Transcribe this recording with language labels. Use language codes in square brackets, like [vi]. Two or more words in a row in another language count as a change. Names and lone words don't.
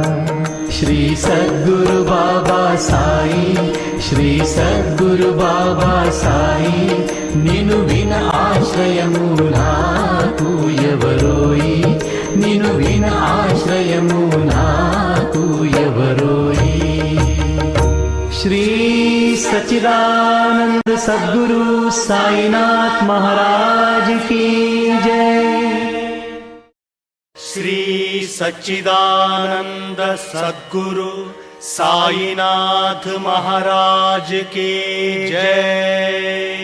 [te] శ్రీ సద్గురు బాబా సాయి శ్రీ సద్గురు బాబా సాయి నిను విన ఆశ్రయము నాకు ఎవరోయి నిను విన ఆశ్రయము నాకు ఎవరోయి. [hi] श्री सच्चिदानंद सद्गुरु साईनाथ महाराज की जय. श्री सच्चिदानंद सद्गुरु साईनाथ महाराज की जय.